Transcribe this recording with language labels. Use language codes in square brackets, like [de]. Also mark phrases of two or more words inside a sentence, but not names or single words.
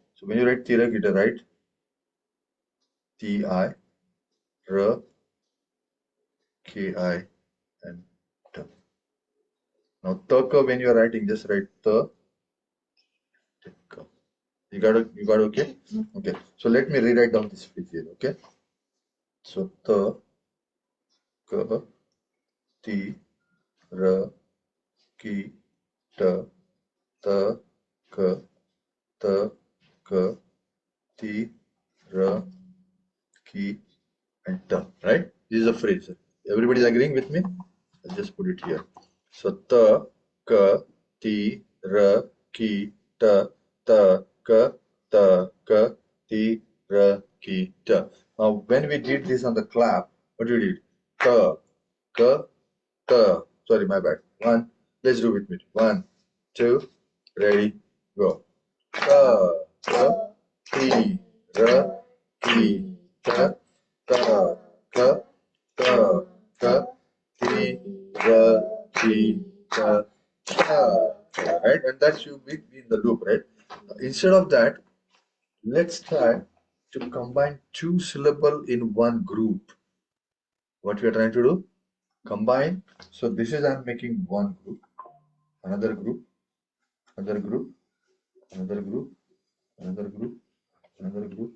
[en] So when you write Thiragita, write TI, R, KI, and T. Now Taka, when you are writing, just write the. You got okay? Okay. So let me rewrite down this phrase here, okay? So the, ka, ti, ra, ki, ta, ta, ka, ta, ka, ti, ra, ki, and ta, right? This is a phrase. Everybody is agreeing with me? I'll just put it here. So ta, ka, ti, ra, ki, ta, ka, ti, ra, ki, ta. Now, when we did this on the clap, what we did? Ta, ka, ta. Sorry, my bad. One. Let's do with me. 1, 2, ready, go. Ta, ka, ti, ra, ki, ta, ka, ka, ti, ra, ki, ta, right? And that should be in the loop, right? Instead of that, let's try to combine two syllable in one group. What we are trying to do? Combine. So this is I'm making one group, another group, another group, another group, Another group, another group.